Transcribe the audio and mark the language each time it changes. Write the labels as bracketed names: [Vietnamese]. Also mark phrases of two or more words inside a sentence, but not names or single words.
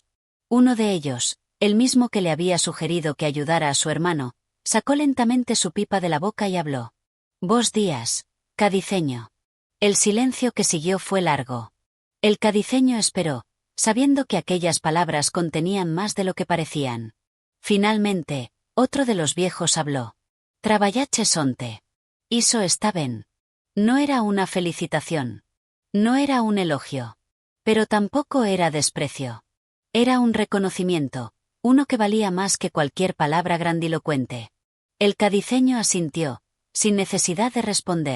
[Spanish] Uno de ellos, el mismo que le había sugerido que ayudara a su hermano, sacó lentamente su pipa de la boca y habló. [Galician] «Bos días, cadiceño». [Spanish] El silencio que siguió fue largo. El cadiceño esperó, sabiendo que aquellas palabras contenían más de lo que parecían. Finalmente, otro de los viejos habló. [Galician] «Traballache sonte. Iso está ben». [Spanish] No era una felicitación. No era un elogio. Pero tampoco era desprecio. Era un reconocimiento, uno que valía más que cualquier palabra grandilocuente. El cadiceño asintió, sin necesidad de responder.